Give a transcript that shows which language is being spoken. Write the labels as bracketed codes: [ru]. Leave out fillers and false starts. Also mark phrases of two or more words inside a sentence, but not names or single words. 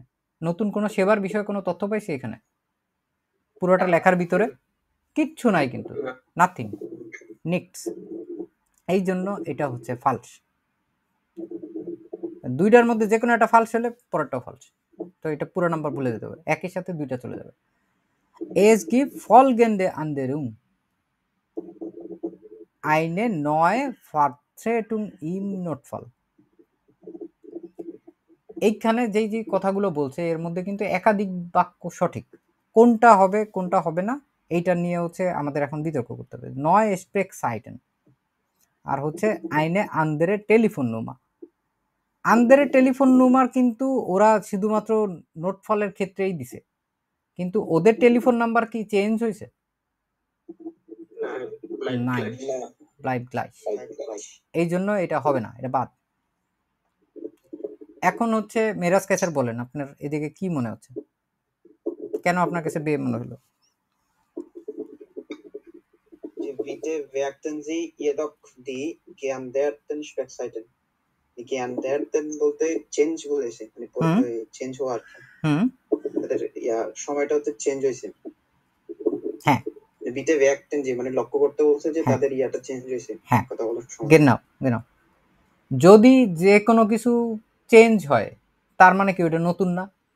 [bn] নতুন কোনো সেবার বিষয়ে কোনো তথ্য পাইছি এখানে? পুরোটা লেখার ভিতরে কিচ্ছু নাই, কিন্তু নাথিং, নিক্স। এই জন্য এটা হচ্ছে ফালস। দুইটার মধ্যে যে কোনো একটা ফালস হলে পরেরটাও ফালস, তো এটা পুরো নাম্বার ভুলে যেতে হবে, একই সাথে দুইটা চলে যাবে। [de] Es gibt folgende Änderung: eine neue Vertretung im Notfall। [bn] এইখানে যেই যে কথাগুলো বলছে এর মধ্যে কিন্তু একাধিক বাক্য সঠিক, কোনটা হবে কোনটা হবে না এইটা নিয়ে হচ্ছে আমাদের এখন বিতর্ক করতে হবে। নয় Sprechzeiten আর হচ্ছে [de] eine andere Telefonnummer। andere Telefonnummer [bn] কিন্তু ওরা শুধুমাত্র নোটফলের ক্ষেত্রেই দিছে, কিন্তু ওদের টেলিফোন নাম্বার কি চেঞ্জ হয়েছে? নাই, [de] bleibt gleich। [bn] এই জন্য এটা হবে না, এটা বাদ। এখন হচ্ছে মেরাজ কাছার বলেন, আপনার এদিকে কি মনে হচ্ছে, কেন আপনার কাছে বে মনে হলো? [de] bitte werten Sie jedoch die geänderten Speckseiten. Die geänderten [bn] বলতে চেঞ্জ বলেছে, মানে হুম চেঞ্জ হওয়ার হুম তাদের সময়টা হচ্ছে চেঞ্জ হয়েছে। হ্যাঁ [de] bitte werten Sie [bn] মানে লক্ষ্য করতে বলছে যে হ্যাঁ তাদের ইয়াটা চেঞ্জ হয়েছে হ্যাঁ কথা বলার সময়। [de] genau genau [bn] যদি যে কোনো কিছু চেঞ্জ হয় তার মানে কি ওটা নতুন না?